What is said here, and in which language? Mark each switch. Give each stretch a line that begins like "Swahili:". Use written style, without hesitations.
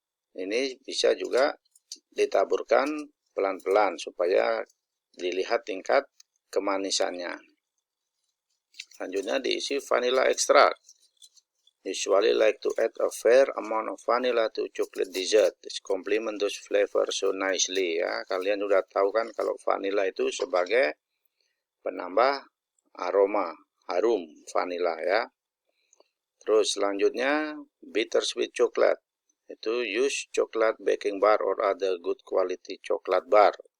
Indonesian: Ini bisa juga ditaburkan pelan-pelan supaya dilihat tingkat kemanisannya. Selanjutnya diisi vanilla extract.
English: usually like to add a fair amount of vanilla to chocolate dessert. It complement those flavors so nicely ya.
Indonesian: Kalian udah tahu kan kalau vanilla itu sebagai penambah aroma, harum vanilla ya. Terus selanjutnya
English: bittersweet chocolate. Itu use chocolate baking bar or other good quality chocolate bar.